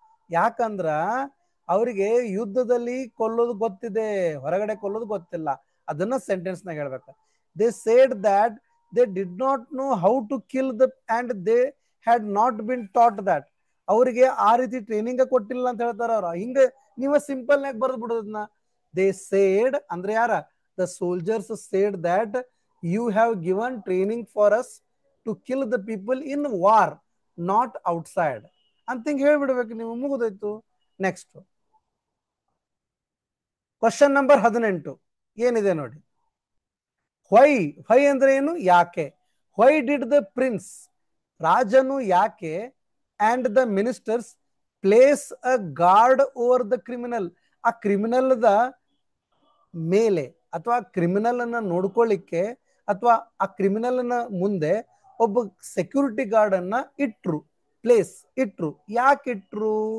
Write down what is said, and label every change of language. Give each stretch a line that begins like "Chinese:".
Kannada: ಯಾಕಂದ್ರ ಅವರಿಗೆ ಯುದ್ಧದಲ್ಲಿ ಕೊಲ್ಲೋದು ಗೊತ್ತಿದೆ, ಹೊರಗಡೆ ಕೊಲ್ಲೋದು ಗೊತ್ತಿಲ್ಲ. ಅದನ್ನ ಸೆಂಟೆನ್ಸ್ ನಾಗ ಹೇಳ್ಬೇಕು.
English: They said that they did not know how to kill the and they had not been taught that.
Kannada: ಅವರಿಗೆ ಆ ರೀತಿ ಟ್ರೈನಿಂಗ್ ಕೊಟ್ಟಿಲ್ಲ ಅಂತ ಹೇಳ್ತಾರ ಅವ್ರ. ಹಿಂಗ ನೀವ ಸಿಂಪಲ್ ನಾಗ ಬರ್ದ್ ಬಿಡೋದನ್ನ.
English: they said
Kannada: ಅಂದ್ರೆ ಯಾರ?
English: the soldiers said that you have given training for us to kill the people in war, not outside
Kannada: ಅಂತ ಹಿಂಗೆ ಹೇಳ್ಬಿಡ್ಬೇಕು ನೀವು, ಮುಗಿದೋಯ್ತು. ನೆಕ್ಸ್ಟ್ ಕ್ವಶನ್ ನಂಬರ್ 18 ಏನಿದೆ ನೋಡಿ. ವೈ ಅಂದ್ರೆ ಏನು? ಯಾಕೆ?
English: why did the prince,
Kannada: ರಾಜನು ಯಾಕೆ
English: and the ministers place a guard over the criminal,
Kannada: ಆ ಕ್ರಿಮಿನಲ್ ದ ಮೇಲೆ ಅಥವಾ ಕ್ರಿಮಿನಲ್ ಅನ್ನ ನೋಡ್ಕೊಳ್ಳಿಕ್ಕೆ ಅಥವಾ ಆ ಕ್ರಿಮಿನಲ್ ನ ಮುಂದೆ ಒಬ್ಬ ಸೆಕ್ಯೂರಿಟಿ ಗಾರ್ಡ್ ಅನ್ನ ಇಟ್ರು, ಪ್ಲೇಸ್ ಇಟ್ರು, ಯಾಕೆ ಇಟ್ರು?